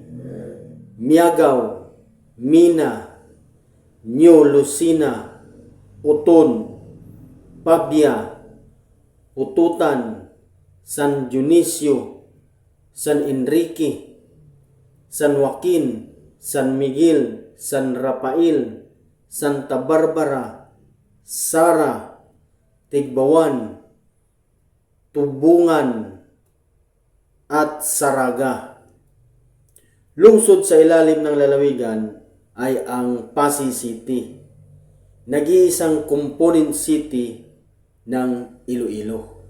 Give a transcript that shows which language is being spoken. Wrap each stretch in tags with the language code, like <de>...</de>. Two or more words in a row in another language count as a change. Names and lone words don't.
<tl>Miagaw, Mina, New Lucena, Uton, Pabia, Ututan, San Dionisio, San Enrique, San Joaquin, San Miguel, San Rafael, Santa Barbara, Sara, Tigbawan, Tubungan, at Saraga. Lungsod sa ilalim ng lalawigan ay ang Pasig City, nag-iisang component city ng Iloilo.</tl>